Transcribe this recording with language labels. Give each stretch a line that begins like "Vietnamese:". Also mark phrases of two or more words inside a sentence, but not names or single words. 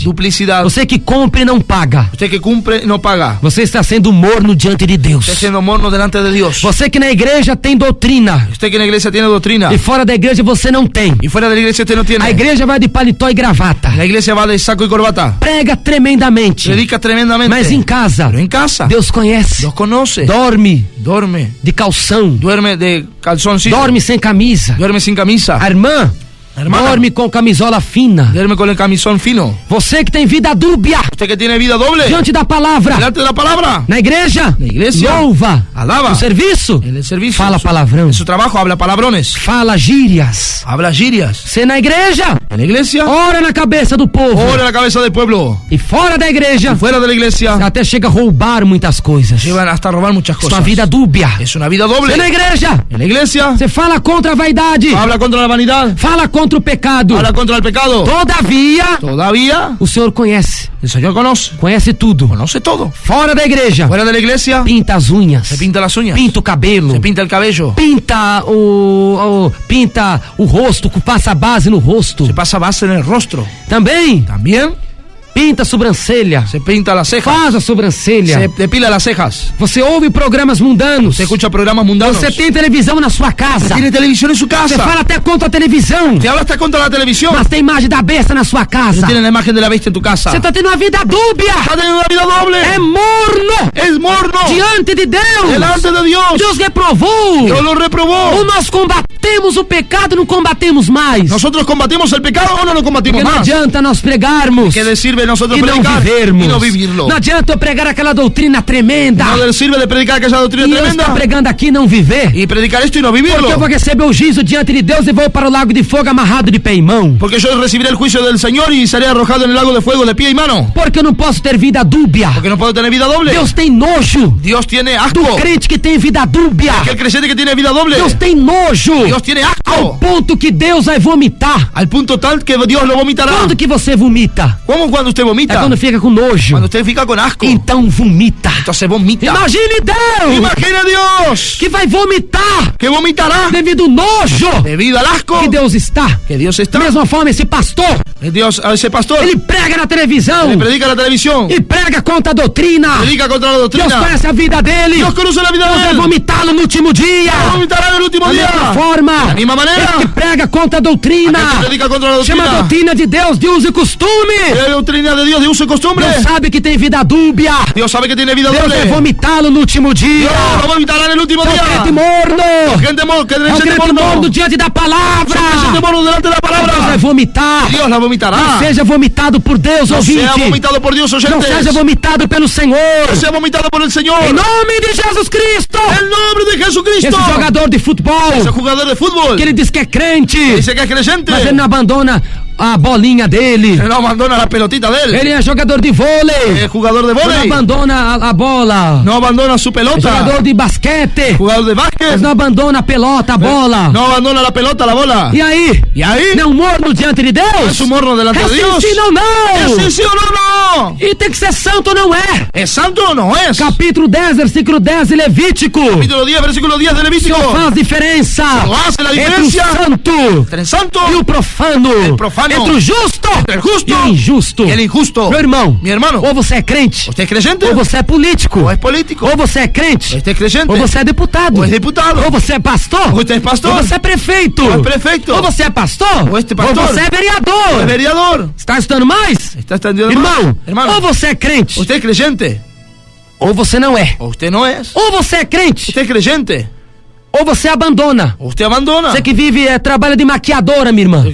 Spanish: Duplicidad.
Portuguese: Você que compra e não paga.
Spanish: Usted que cumple no paga.
Portuguese: Você está sendo morno diante de Deus.
Spanish: Está siendo morno delante de Dios.
Portuguese: Você que na igreja tem doutrina
Spanish: Usted que en la iglesia tiene doctrina
Portuguese: e fora da igreja você não tem.
Spanish: y fuera de la iglesia usted no tiene.
Portuguese: A igreja vai de paletó e gravata.
Spanish: La iglesia va de saco y corbata.
Portuguese: Prega tremendamente.
Spanish: Predica tremendamente.
Portuguese: Mas em casa,
Spanish: Pero en casa
Portuguese: Deus conhece.
Spanish: Dios conoce.
Portuguese: Dorme
Spanish: Duerme.
Portuguese: de calção.
Spanish: Duerme de calzoncillo.
Portuguese: Dorme sem camisa.
Spanish: Duerme sin camisa.
Portuguese: A irmã
Spanish: Hermana.
Portuguese: dorme com camisola fina.
Spanish: Duerme con el camisón fino.
Portuguese: Você que tem vida dúbia
Spanish: Usted que tiene vida doble.
Portuguese: diante da palavra.
Spanish: Delante de la palabra.
Portuguese: Na igreja, Na igreja, louva.
Spanish: alaba.
Portuguese: No serviço,
Spanish: En el servicio.
Portuguese: fala palavrão.
Spanish: En su trabajo habla palabrones.
Portuguese: Fala gírias.
Spanish: Habla girias.
Portuguese: Você na igreja,
Spanish: En la iglesia.
Portuguese: ora na cabeça do povo.
Spanish: Ora la cabeza del pueblo.
Portuguese: E fora da igreja,
Spanish: Fuera de la iglesia.
Portuguese: até chega a roubar muitas coisas.
Spanish: Llevan hasta a robar muchas
Portuguese: Isso é
Spanish: cosas.
Portuguese: uma vida dúbia.
Spanish: Es una vida
Portuguese: Você na
Spanish: doble.
Portuguese: igreja,
Spanish: En la iglesia.
Portuguese: você fala contra a vaidade.
Spanish: Habla contra la vanidad.
Portuguese: Fala contra o pecado.
Spanish: Habla contra el pecado.
Portuguese: Todavia,
Spanish: Todavía
Portuguese: o Senhor conhece.
Spanish: el Señor
Portuguese: Conhece tudo.
Spanish: conoce todo.
Portuguese: Fora da igreja,
Spanish: Fuera de la iglesia.
Portuguese: pinta as unhas.
Spanish: Se pinta las uñas.
Portuguese: Pinta o cabelo.
Spanish: Se pinta el cabello.
Portuguese: Pinta o rosto, passa a base no rosto.
Spanish: Se pasa base en el rostro.
Portuguese: Também
Spanish: También
Portuguese: pinta a sobrancelha.
Spanish: se pinta las cejas.
Portuguese: Faz a sobrancelha.
Spanish: Se depila las cejas.
Portuguese: Você ouve programas mundanos.
Spanish: Se escucha programas mundanos.
Portuguese: Você tem televisão na sua casa.
Spanish: Tiene televisión en su casa.
Portuguese: Você fala até contra a televisão.
Spanish: Se habla hasta contra la televisión.
Portuguese: Mas tem imagem da besta na sua casa.
Spanish: Tiene la imagen de la bestia en tu casa.
Portuguese: Você tá tendo uma vida dúbia.
Spanish: Está teniendo una vida doble.
Portuguese: É morno.
Spanish: Es morno.
Portuguese: Diante de Deus.
Spanish: Delante de Dios.
Portuguese: Deus reprovou.
Spanish: Dios lo reprobó.
Portuguese: Ou nós combatemos o pecado, não combatemos mais.
Spanish: Nosotros combatimos el pecado o no lo combatimos
Portuguese: Porque não
Spanish: más.
Portuguese: adianta nós pregarmos
Spanish: ¿Qué le sirve nosotros
Portuguese: e não
Spanish: predicar
Portuguese: vivermos.
Spanish: y no vivirlo?
Portuguese: Não adianta eu pregar aquela doutrina tremenda
Spanish: No le sirve de predicar aquella doctrina
Portuguese: e eu
Spanish: tremenda
Portuguese: estar pregando aqui e não viver.
Spanish: y predicar esto y no vivirlo.
Portuguese: Porque eu vou receber o juízo diante de Deus e vou para o lago de fogo amarrado de pé e mão.
Spanish: Porque yo recibiré el juicio del Señor y seré arrojado en el lago de fuego de pie y mano.
Portuguese: Porque eu não posso ter vida dúbia.
Spanish: Porque no puedo tener vida doble.
Portuguese: Deus tem nojo
Spanish: Dios tiene asco.
Portuguese: do crente que tem vida dúbia.
Spanish: Aquel creyente que tiene vida doble.
Portuguese: Deus tem nojo
Spanish: Dios tiene
Portuguese: ao
Spanish: asco.
Portuguese: ponto que Deus vai vomitar.
Spanish: Al punto tal que Dios lo vomitará.
Portuguese: Quando que você vomita?
Spanish: ¿Cómo cuando usted
Portuguese: É
Spanish: vomita?
Portuguese: quando fica com nojo.
Spanish: Cuando usted fica con asco.
Portuguese: Então vomita.
Spanish: Entonces vomita.
Portuguese: Imagine Deus
Spanish: Imagina a Dios
Portuguese: que vai vomitar
Spanish: que vomitará
Portuguese: devido ao nojo
Spanish: debido al asco
Portuguese: que Deus está.
Spanish: que Dios está.
Portuguese: Da mesma forma, esse pastor,
Spanish: Dios, a ese pastor
Portuguese: ele prega na televisão
Spanish: le predica a la televisión,
Portuguese: e prega contra a doutrina.
Spanish: predica contra la
Portuguese: Deus
Spanish: doctrina.
Portuguese: conhece a vida dele.
Spanish: Dios conoce la vida
Portuguese: Deus
Spanish: de
Portuguese: vai
Spanish: él.
Portuguese: vomitá-lo no último dia.
Spanish: Vomitará en el último
Portuguese: Da
Spanish: día.
Portuguese: mesma forma,
Spanish: Da misma manera.
Portuguese: ele que prega contra a doutrina.
Spanish: Aquel que predica contra la
Portuguese: Chama a
Spanish: doctrina.
Portuguese: doutrina de Deus de uso e costume.
Spanish: La doctrina de Dios de uso y costumbre.
Portuguese: Deus sabe que tem vida dúbia.
Spanish: Dios sabe que tiene vida
Portuguese: Deus vai
Spanish: doble.
Portuguese: vomitá-lo no último dia.
Spanish: Dios lo vomitará en el último
Portuguese: É o
Spanish: día.
Portuguese: crente morno.
Spanish: Gente que
Portuguese: É o
Spanish: gente
Portuguese: crente morno
Spanish: morno.
Portuguese: diante da palavra.
Spanish: Gente morno delante de la
Portuguese: Deus vai
Spanish: palabra.
Portuguese: vomitar.
Spanish: Dios la
Portuguese: Não
Spanish: vomitará.
Portuguese: seja vomitado por Deus,
Spanish: No
Portuguese: ouvinte.
Spanish: sea vomitado por Dios,
Portuguese: Não
Spanish: oyentes.
Portuguese: seja vomitado pelo Senhor.
Spanish: No sea vomitado por el Señor.
Portuguese: Em nome de Jesus Cristo.
Spanish: El nombre de Jesucristo.
Portuguese: Esse jogador de futebol,
Spanish: Ese jugador de fútbol
Portuguese: que ele diz que é crente,
Spanish: dice que es creyente,
Portuguese: mas ele não abandona a bolinha dele.
Spanish: Él no abandona la pelotita de él.
Portuguese: Ele é jogador de vôlei.
Spanish: Es jugador de
Portuguese: Ele não
Spanish: vóley.
Portuguese: abandona a bola.
Spanish: No abandona su
Portuguese: É
Spanish: pelota.
Portuguese: jogador de basquete.
Spanish: Jugador de
Portuguese: Mas
Spanish: básquet.
Portuguese: não abandona a pelota, a bola.
Spanish: No abandona la pelota, la bola.
Portuguese: E aí?
Spanish: Y ahí,
Portuguese: Não morno diante de Deus?
Spanish: es un morno delante de Dios.
Portuguese: Sim, não,
Spanish: ¿Es
Portuguese: não.
Spanish: sí, sí o no?
Portuguese: E tem que ser santo, não é?
Spanish: ¿Es santo o no es?
Portuguese: Capítulo 10, versículo 10 de Levítico.
Spanish: Capítulo 10, versículo 10 de
Portuguese: O
Spanish: Levítico.
Portuguese: Senhor faz diferença
Spanish: Senhor hace la
Portuguese: entre o
Spanish: diferencia
Portuguese: santo
Spanish: Entre el santo
Portuguese: e o profano,
Spanish: El profano.
Portuguese: entre o justo
Spanish: Entre el justo
Portuguese: e o injusto.
Spanish: y el injusto.
Portuguese: Meu irmão,
Spanish: Mi hermano,
Portuguese: ou você é crente,
Spanish: ¿usted es creyente?
Portuguese: ou você é político,
Spanish: ¿O es político?
Portuguese: ou você é crente,
Spanish: ¿Usted es creyente?
Portuguese: ou você é deputado,
Spanish: ¿O es diputado?
Portuguese: ou você é pastor,
Spanish: ¿O usted es pastor?
Portuguese: ou você é prefeito,
Spanish: ¿O es prefecto?
Portuguese: ou você é pastor,
Spanish: Ou este pastor?
Portuguese: ou você é
Spanish: ¿O
Portuguese: vereador.
Spanish: es vereador?
Portuguese: Está estudando mais?
Spanish: ¿Está estudiando
Portuguese: Irmão,
Spanish: más? Hermano,
Portuguese: ou você é crente,
Spanish: ¿usted es creyente?
Portuguese: ou você não é.
Spanish: ¿O usted no es?
Portuguese: Ou você é crente,
Spanish: ¿Usted es creyente?
Portuguese: ou você abandona.
Spanish: ¿O usted abandona?
Portuguese: Você que vive, trabalha de maquiadora, minha irmã.